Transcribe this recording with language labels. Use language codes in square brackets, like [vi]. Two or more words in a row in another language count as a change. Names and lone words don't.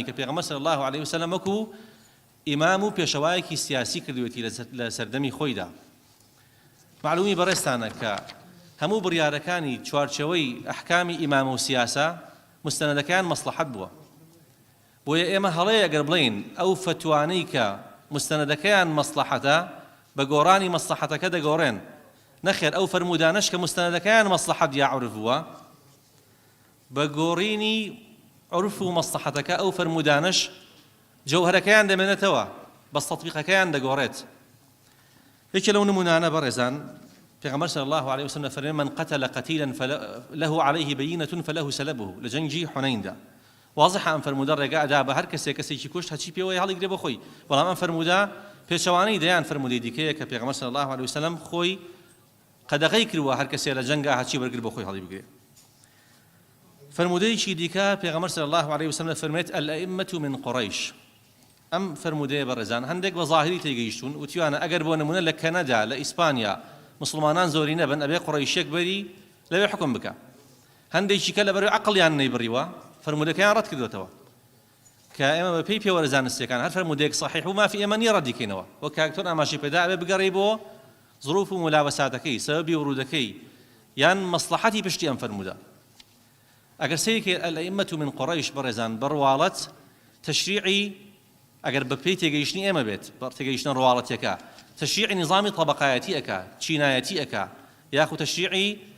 [ckb] کە پێغەمبەر [ar] صلی الله عليه وسلم [ckb] وەکو ئیمام و پێشەوایەکی سیاسی کردوێتی لە سەردەمی خۆیدا معلومی بەڕێستانە کە هەموو بڕیارەکانی چوارچەوەی ئەحکامی ئیمام و سیاسە مستەنەدەکان مەسلحەت بووە بۆیە ئێمە هەڵەیە ئەگەر بڵین ئەو فتوانەی کە مستەنەدەکەیان مەسلحەتە بە گۆڕانی مەسلحەتەکە دەگۆڕێن نەخێر ئەو فەرمودانەش کە مستەنەدەکەیان مەسلحەت یا عورف بووە بە گۆڕینی عورف و مەسلحەتەکە ئەو فەرمودانەش جەوهەرەکەیان دەمێنێتەوە بەس تەطبیقەکەیان دەگۆڕێت یەکێ لەو نمونانە بەڕێزان پێغەمبەر [ar] صلی الله عليه وسلم [ckb] فەرمێ [ar] من قتل قتيلا فله عليه بينة فله سلبه [ckb] لە جەنگی حونەیندا واضحە ئەم فەرمودە ڕێگا ئەدا بە هەر کەسێکی کوشت هەچی پێوەی هەڵیگرێ بە خۆی بەڵام ئەم فەرمودە پێچەوانەی دەیان فەرمودەی دیکەیە کە پێغەمبەر [ar] صلی الله عليه وسلم [ckb] خۆی قەدەغەی کردووە هەر کەسێ لە جەنگا هەچی بەرگر بە خۆی هەڵی بگرێ فەرمودەیەکی دیکە پێغەمبەر [ar] صلی الله عليه وسلم [ckb] فەرمێت [ar] الأئمة من قريش [ckb] ئەم فەرمودەیە بەڕێزان هەندێک بە ظاهری تێگەیشتون وتیوانە ئەگەر بۆ نمونە لە کەنەدا لە ئیسپانیا مسلمانان زۆری نەبن ئەبێ قوڕەیشێک بەری لەوێ حکم بکە هەندێکی کە لەبەر عەقڵیان نەیبڕیوە فەرمودەکەیان ڕەت کردوێتەوە کە ئێمە بە پێی پێوەرە زانستیەکان هەر فەرمودەیەک صحیح و مافی ئێمە نییە ڕەتیکەینەوە وەک کاکتۆر ئاماژەی پێدا ئەبێ بگەڕێی بۆ ظروف و مولابەساتەکەی سەبەبی ورودەکەی یان مەسلحەتی پشتی ئەم فەرمودە ئەگەر سەیەکی [ar] الأئمة من قڕەیش [ckb] بەڕێزان بڕواڵەت تەشریعی ئەگەر بە پێی تێگەیشتنی ئێمە بێت بە تێگەیشتنە ڕواڵەتیەکە تەشریعی نظامی طەبەقایەتی ئەکا چینایەتی ئەکا یاخو تەشریعی